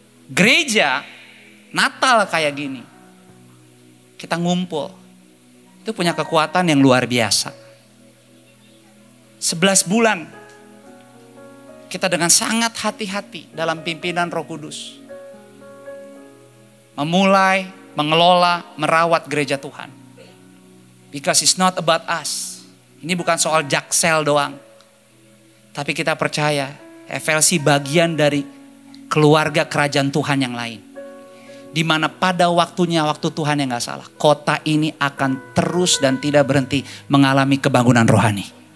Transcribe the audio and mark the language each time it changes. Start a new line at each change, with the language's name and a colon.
Indonesian: Gereja Natal kayak gini, kita ngumpul, itu punya kekuatan yang luar biasa. 11 bulan kita dengan sangat hati-hati dalam pimpinan Roh Kudus memulai, mengelola, merawat gereja Tuhan.
English: Because it's not about us.
Indonesian: Ini bukan soal jaksel doang. Tapi kita percaya FLC bagian dari keluarga kerajaan Tuhan yang lain. Di mana pada waktunya, waktu Tuhan yang gak salah, kota ini akan terus dan tidak berhenti mengalami kebangunan rohani.